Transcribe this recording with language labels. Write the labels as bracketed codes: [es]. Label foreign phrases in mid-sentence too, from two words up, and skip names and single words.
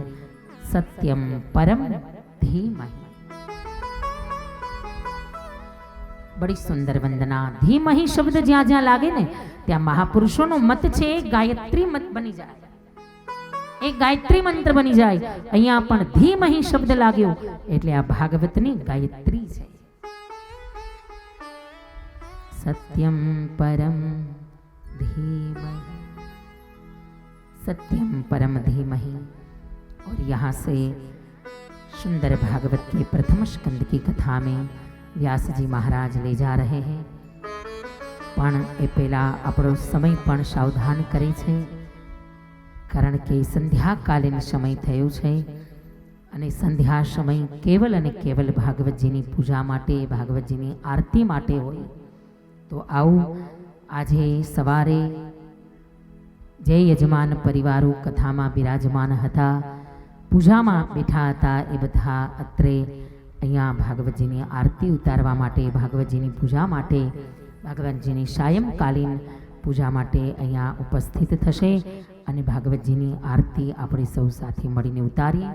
[sa] સત્યમ પરમ ધીમહિ. [hi] बड़ी सुंदर वंदना. [gu] ધીમહિ શબ્દ જ્યાં જ્યાં લાગે ને ત્યાં મહાપુરુષોનો મત છે એ ગાયત્રી મત બની જાય, એ ગાયત્રી મંત્ર બની જાય. અહીંયા પણ ધીમહિ શબ્દ લાગ્યો એટલે આ ભાગવતની ગાયત્રી છે. [sa] सत्यम परम धीमहि, सत्यम परम धीमहि. [hi] और यहाँ से सुंदर भागवत के प्रथम स्कंद की कथा में व्यास जी महाराज ले जा रहे हैं. [gu] પણ એ पहला આપણો સમય પણ સાવધાન કરે છે, કારણ કે સંધ્યાકાલીન સમય થયો છે અને સંધ્યા સમય કેવલ અને કેવલ ભાગવતજીની પૂજા માટે, ભાગવતજીની આરતી માટે હોય. તો આવું આજે સવારે જે યજમાન પરિવારો કથામાં બિરાજમાન હતા, પૂજામાં બેઠા હતા, એ બધા અત્રે અહીંયા ભાગવતજીની આરતી ઉતારવા માટે, ભાગવતજીની પૂજા માટે, ભાગવતજીની સાયંકાલીન પૂજા માટે અહીંયા ઉપસ્થિત થશે અને ભાગવતજીની આરતી આપણે સૌ સાથે મળીને ઉતારીએ.